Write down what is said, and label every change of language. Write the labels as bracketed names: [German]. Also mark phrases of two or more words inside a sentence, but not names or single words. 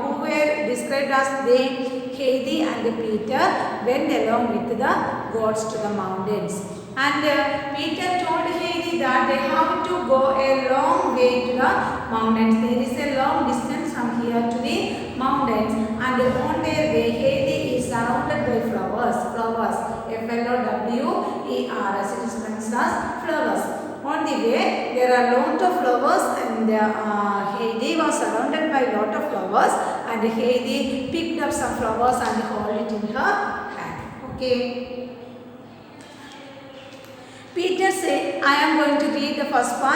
[English] Who were described as they? Heidi and Peter went along with the gods to the mountains. And Peter told Heidi that they have to go a long way to the mountains. There is a long distance from here to the mountains. And on their way, Heidi is surrounded by flowers. Flowers. F-L-O-W-E-R-S. It is meant as flowers. On the way, there are lot of flowers and Heidi was surrounded by lot of flowers and Heidi picked up some flowers and held it in her hand. Okay. Peter said, I am going to read the first part.